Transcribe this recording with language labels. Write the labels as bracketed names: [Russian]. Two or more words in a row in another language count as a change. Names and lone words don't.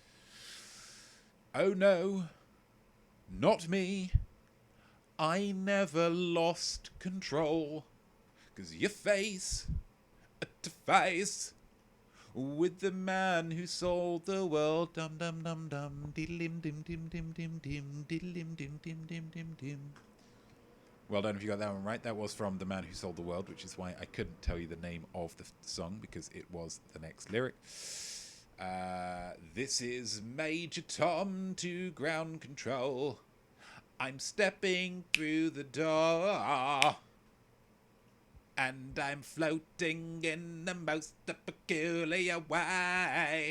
[English] Oh no, not me. I never lost control. 'Cause your face to face with the man who sold the world. Dum dum dum dum diddlim dim dim dim dim dim diddlim dim dim dim dim dim. Well done if you got that one right. That was from The Man Who Sold the World, which is why I couldn't tell you the name of the song, because it was the next lyric. This is Major Tom to ground control. I'm stepping through the door, and I'm floating in the most peculiar way.